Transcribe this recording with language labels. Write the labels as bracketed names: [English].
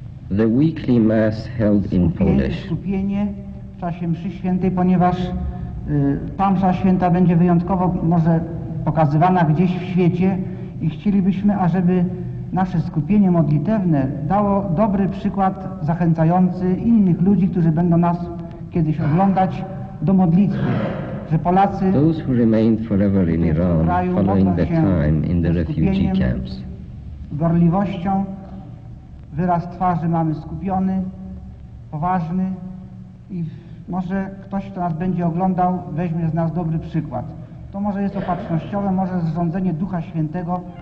[English] The weekly mass held in Polish. [Polish] Skupienie w czasie mszy świętej, ponieważ ta msza święta będzie wyjątkowo może pokazywana gdzieś w świecie i chcielibyśmy, ażeby nasze skupienie modlitewne dało dobry przykład zachęcający innych ludzi, którzy będą nas kiedyś oglądać, do modlitwy. Że Polacy [English] Those who remained forever in Iran following the time in the refugee camps. [Polish] Gorliwością wyraz twarzy mamy skupiony, poważny i może ktoś, kto nas będzie oglądał, weźmie z nas dobry przykład. To może jest opatrznościowe, może zrządzenie Ducha Świętego.